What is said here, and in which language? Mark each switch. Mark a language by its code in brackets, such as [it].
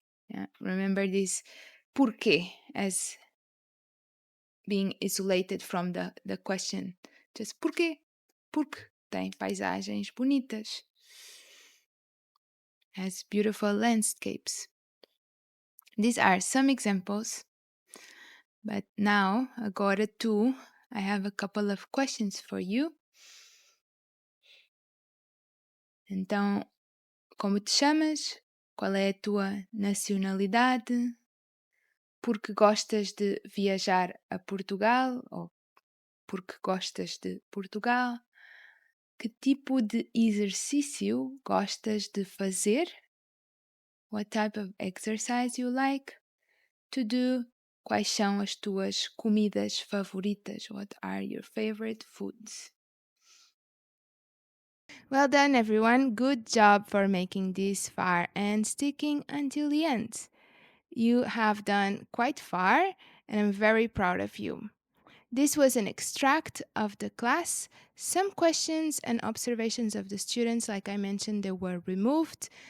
[en] Yeah, remember this porque as being isolated from the question. Just porque. [pt] Porque tem paisagens bonitas. [en] Has beautiful landscapes. These are some examples. But now, [pt] agora tu, [en] I have a couple of questions for you. [pt] Então, como te chamas? Qual é a tua nacionalidade? Porque gostas de viajar a Portugal? Ou porque gostas de Portugal? Que tipo de exercício gostas de fazer? [en] What type of exercise you like to do? [pt] Quais são as tuas comidas favoritas? [en] What are your favorite foods? Well done, everyone. Good job for making this far and sticking until the end. You have done quite far, and I'm very proud of you. This was an extract of the class. Some questions and observations of the students, like I mentioned, they were removed.